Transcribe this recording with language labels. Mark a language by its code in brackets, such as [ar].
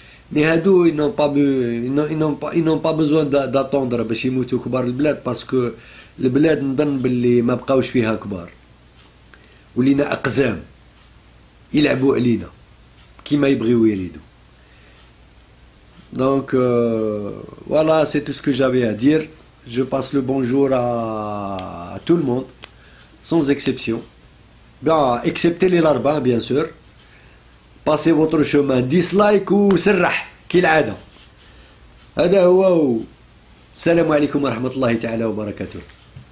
[ar] Mais هادو [fr] ils n'ont pas besoin d'attendre [ar] باش يموتوا كبار البلاد، باسكو البلاد نظن باللي ما بقاوش فيها كبار، ولينا أقزام يلعبوا علينا كيما يبغيو يريدوا. [fr] Donc voilà, c'est tout ce que j'avais à dire. Je passe le bonjour à tout le monde sans exception, bien excepté les larbins bien sûr. Passez votre chemin, dislike [ar] وسرح كالعادة. هذا هو. السلام عليكم ورحمة الله تعالى وبركاته.